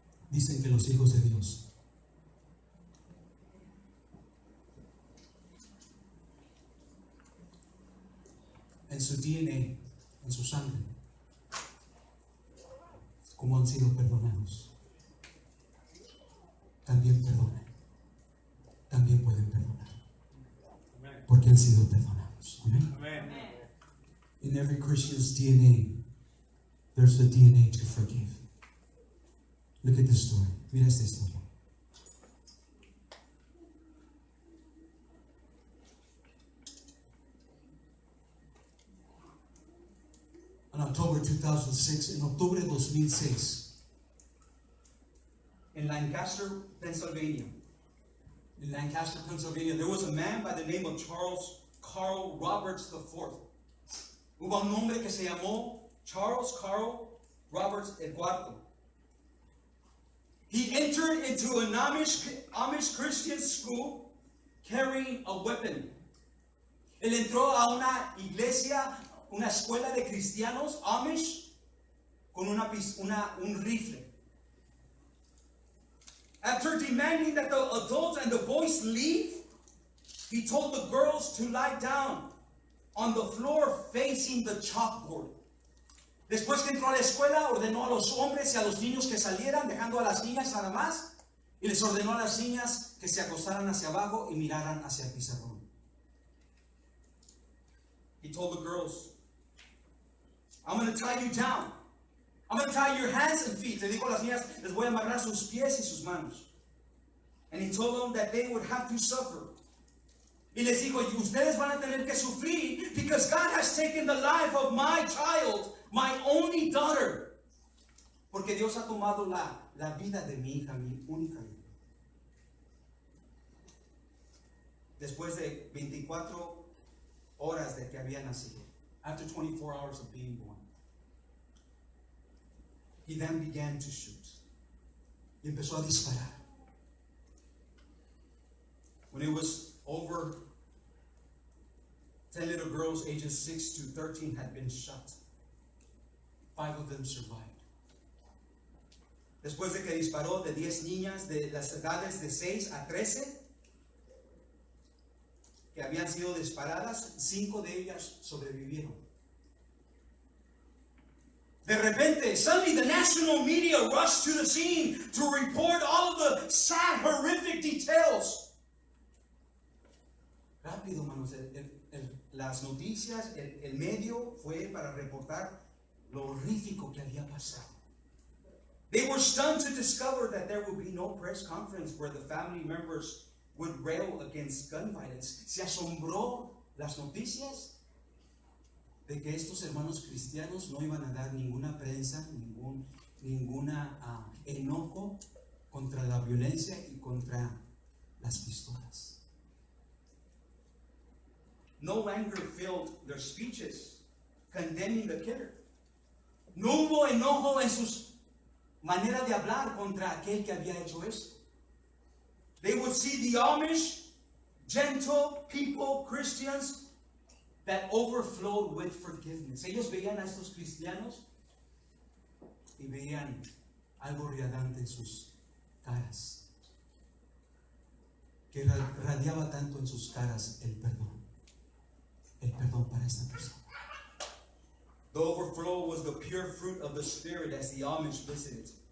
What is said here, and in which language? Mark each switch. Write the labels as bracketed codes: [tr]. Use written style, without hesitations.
[es] Dicen que los hijos de Dios en su DNA, en su sangre, como han sido perdonados, también perdonan, también pueden perdonar, Amen. porque han sido perdonados. Amén. Amen. [en] In every Christian's DNA, there's the DNA to forgive. Look at this story. [es] Mira esta historia. [en] On October 2006, [es] en octubre de 2006, [en] in Lancaster, Pennsylvania, there was a man by the name of Carl Roberts IV. [es] Hubo un hombre que se llamó Charles Carl Roberts IV. [en] He entered into an Amish Christian school carrying a weapon. [es] Él entró a una iglesia, una escuela de cristianos Amish con un rifle. [en] After demanding that the adults and the boys leave, he told the girls to lie down on the floor facing the chalkboard. [es] Después que entró a la escuela, ordenó a los hombres y a los niños que salieran, dejando a las niñas nada más, y les ordenó a las niñas que se acostaran hacia abajo y miraran hacia el pizarrón. [en] He told the girls, I'm going to tie you down. I'm going to tie your hands and feet. [es] Le dijo a las niñas, les voy a amarrar sus pies y sus manos. [en] And he told them that they would have to suffer. [es] Y les dijo, y ustedes van a tener que sufrir [en] because God has taken the life of my child, my only daughter. [es] Porque Dios ha tomado la vida de mi hija, mi única hija. Después de 24 horas de que había nacido. [en] After 24 hours of being born. He then began to shoot. [es] Y empezó a disparar. [en] When it was over, 10 little girls ages 6 to 13 had been shot. 5 of them survived. [es] Después de que disparó de 10 niñas de las edades de 6 a 13 que habían sido disparadas, 5 de ellas sobrevivieron. De repente, [en] suddenly the national media rushed to the scene to report all of the sad, horrific details. [es] Rápido, hermanos, las noticias, el medio fue para reportar lo horrífico que había pasado. [en] They were stunned to discover that there would be no press conference where the family members would rail against gun violence. [es] Se asombró las noticias de que estos hermanos cristianos no iban a dar ninguna prensa, ninguna enojo contra la violencia y contra las pistolas. [en] No anger filled their speeches, condemning the killer. [es] No hubo enojo en sus maneras de hablar contra aquel que había hecho esto. [en] They would see the Amish, gentle people, Christians, that overflowed with forgiveness. [es] Ellos veían a estos cristianos y veían algo radiante en sus caras, que radiaba tanto en sus caras el perdón para esta persona. [en] The overflow was the pure fruit of the Spirit as the Amish visited.